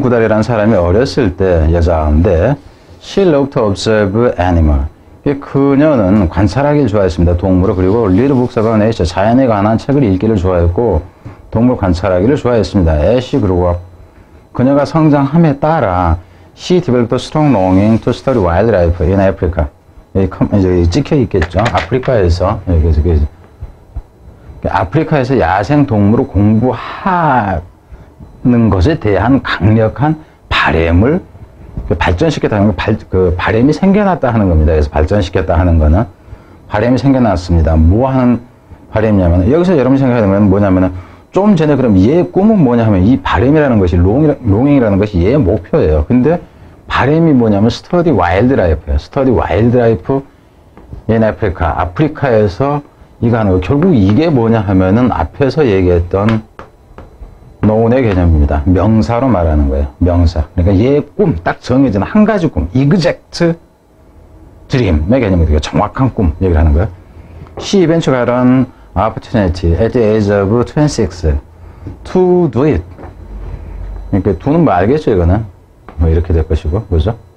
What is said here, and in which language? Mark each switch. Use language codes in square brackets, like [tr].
[ko] Goodall이라는 사람이 어렸을 때 여자인데 [en] she loved to observe animal. [ko] 그녀는 관찰하기를 좋아했습니다. 동물을. 그리고 [en] read books about nature, [ko] 자연에 관한 책을 읽기를 좋아했고 동물 관찰하기를 좋아했습니다. [en] As she grew up, [ko] 그녀가 성장함에 따라 [en] she developed a strong longing to study wildlife in Africa. [ko] 여기 찍혀 있겠죠. 아프리카에서 아프리카에서 야생 동물을 공부하는 것에 대한 강력한 바램을 발전시켰다는 거, 그 바램이 생겨났다 하는 겁니다. 그래서 발전시켰다 하는 거는 바램이 생겨났습니다. 뭐 하는 바램이냐면 여기서 여러분이 생각해야 되는 건 뭐냐면은 좀 전에 그럼 얘의 꿈은 뭐냐 하면 이 바램이라는 것이 롱잉이라는 것이 얘의 목표예요. 근데 바람이 뭐냐면 [en] study wildlife [ko] 예요. [en] study wildlife in Africa. [ko] 아프리카에서 이거 하는 거. 결국 이게 뭐냐 하면은 앞에서 얘기했던 노운의 개념입니다. 명사로 말하는 거예요. 명사. 그러니까 얘의 꿈, 딱 정해진 한 가지 꿈. exact dream의 개념이에요. 정확한 꿈 얘기를 하는 거예요. [en] She eventually got an opportunity at the age of 26 to do it. [ko] 그러니까 do는 뭐 알겠죠, 이거는? 뭐 이렇게 될 것이고, 그죠?